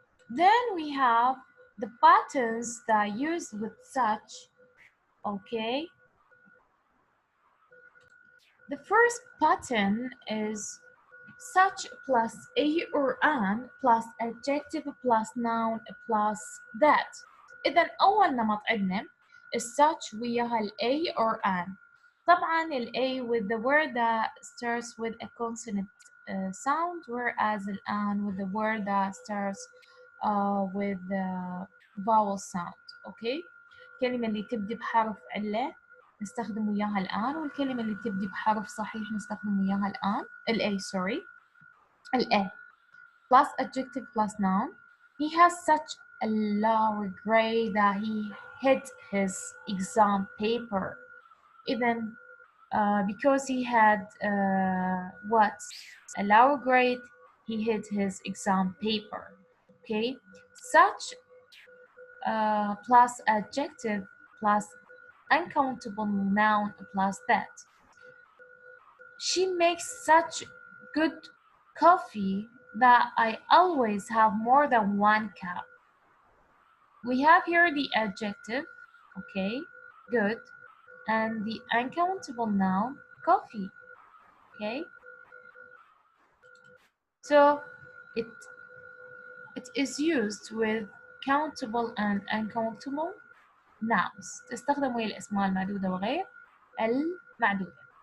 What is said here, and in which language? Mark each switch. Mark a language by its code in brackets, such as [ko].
[en] Then we have the patterns that are used with such. Okay. The first pattern is such plus a or an plus adjective plus noun plus that. [ar] إذا أول نمط عندنا such وياها ال a or an. [en] طبعا ال a with the word that starts with a consonant sound, whereas ال an with the word that starts with the vowel sound. Okay. [ar] كلمة اللي تبدي بحرف علة نستخدم وياها الآن، والكلمة اللي تبدي بحرف صحيح نستخدم وياها الآن [en] A sorry A plus adjective plus noun. He has such a loud grade that he hid his exam paper. إذن because he had what? A lower grade, he hid his exam paper. Okay, such plus adjective plus uncountable noun plus that. She makes such good coffee that I always have more than one cup. We have here the adjective, okay, good, and the uncountable noun, coffee, okay. So it is used with countable and uncountable nouns. [ar] تستخدم ويا الأسماء المعدودة وغير المعدودة.